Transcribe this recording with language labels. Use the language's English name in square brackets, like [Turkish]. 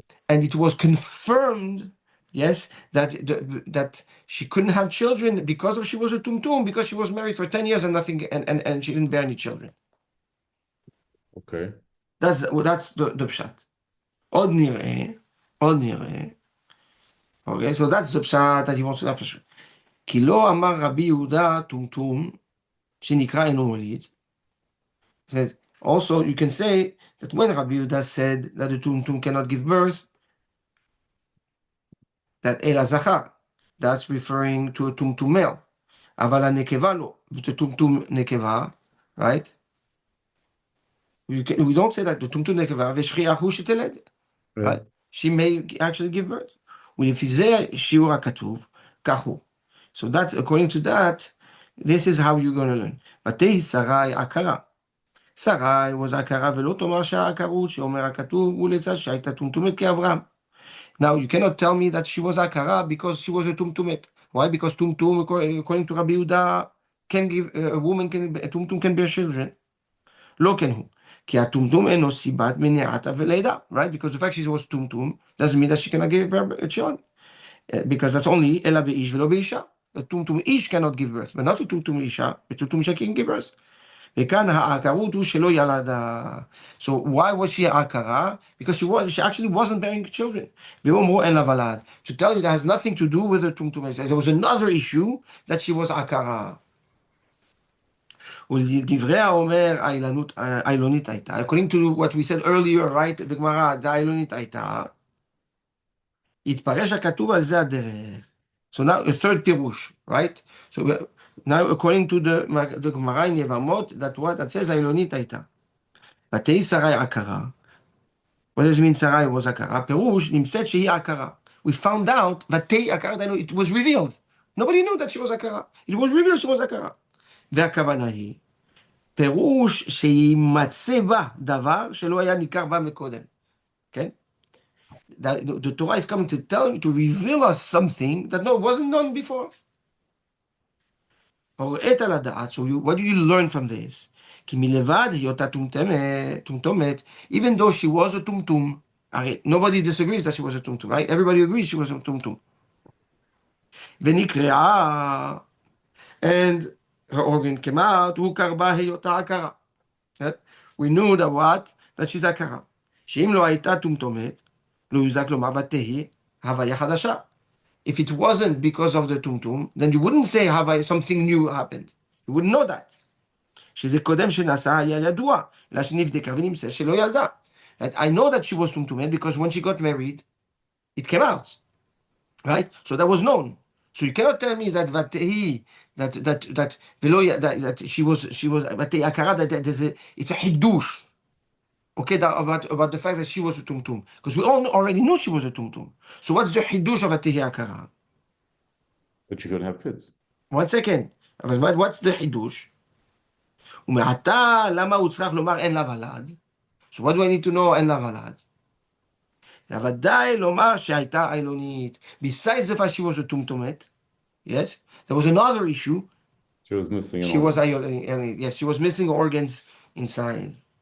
[English] And it was confirmed, yes, that she couldn't have children because she was a tumtum, because she was married for 10 years and nothing, and she didn't bear any children. Okay. That's the pshat. [Hebrew] עוד נראה, [English] okay, so that's the pshat that he wants to have. [Hebrew] כי לא אמר רבי יהודה טומטום, שנקרא אינו מוליד. [English] Also, you can say that when Rabbi Yehuda said that the tumtum cannot give birth, that Ela Zachar, that's referring to a tumtum male. [Hebrew] אבל הנקבה לא, [English] the tumtum nekeva, right? We don't say that the tumtum nekeva, [Hebrew] ושכיח הוא שתלד, [English] right? She may actually give birth. [Hebrew] ולפי זה שיעור הכתוב, כך הוא. [English] So that's, according to that, this is how you're going to learn. [Hebrew] ותהי שרי עקרה. שרי was עקרה ולא תאמר שהעקרות שאומר הכתוב ולצד שהייתה טומטומת כאברהם. [English] Now you cannot tell me that she was עקרה because she was a טומטומת. Why? Because טומטום, according to רבי יהודה, can give, a woman can, a טומטום can bear children. [Hebrew] לא כן הוא. כי הטומטום אינו סיבת מניעתה ולידה. [English] Right? Because the fact she was טומטום doesn't mean that she cannot give birth a child. [Hebrew] Because that's only אלא באיש ולא באישה. [English] A טומטום איש cannot give birth, but not a טומטום אישה, a טומטום אישה can give birth. [Hebrew] וכאן העקרות הוא שלא ילדה. [English] So why was she עקרה? Because she actually wasn't bearing children. [Hebrew] ואומרו אין לה ולד. [English] To tell you that has nothing to do with the טומטום. There was another issue that she was עקרה. [Hebrew] ולדברי האומר העילונית הייתה. [English] According to what we said earlier, right? [Hebrew] The גמרא, העילונית הייתה. התפרש הכתוב על זה הדרך. [English] So now a third פירוש, right? So now according to the Gemara in Yevamot, that says [Hebrew] העילונית הייתה. ותהי שרי עקרה. [English] What does it mean שרי was עקרה? [Hebrew] פירוש נמצאת שהיא עקרה. [English] We found out [Hebrew] ותהי עקרה, [English] it was revealed. Nobody knew that she was עקרה. It was revealed she was עקרה. [Hebrew] והכוונה היא, פירוש שימצא בה דבר שלא היה ניכר בה מקודם. כן? [English] The Torah is coming to tell you, to reveal us something that wasn't known before. So what do you learn from this? [Hebrew] כי מלבד היותה טומטומת, [English] even though she was a טומטום, nobody disagrees that she was a טומטום, right? Everybody agrees she was a טומטום. ונקראה, and her organ came out, [Hebrew] הוא קרבה היותה עקרה. [English] We knew that what? That she's עקרה. [Hebrew] שאם לא הייתה טומטומת, לא יוזק לומר ותהי הוויה חדשה. [English] If it wasn't because of the tumtum, then you wouldn't say something new happened. You wouldn't know that. [Hebrew] שזה קודם שנעשה היה ידוע, אלא שנבדקה ונמצא שלא ילדה. [English] I know that she was tumtumet because when she got married, it came out. Right? So that was known. So you cannot tell me that ותהי, that she was ותהי הכרה, that it's a חידוש. Okay, about the fact that she was a tumtum. Because we all already knew she was a tumtum. So what's the חידוש of ותהי הכרה? But she couldn't have kids. One second. אבל what's the חידוש? [Hebrew] ומעתה, למה הוא צריך לומר אין לה ולד? [English] So what do I need to know [Hebrew] אין לה ולד? ודאי לומר שהייתה עילונית. [English] Besides the fact she was a טומטומת, yes, there was another issue. She was missing an She was organ. yes, she was missing organs inside.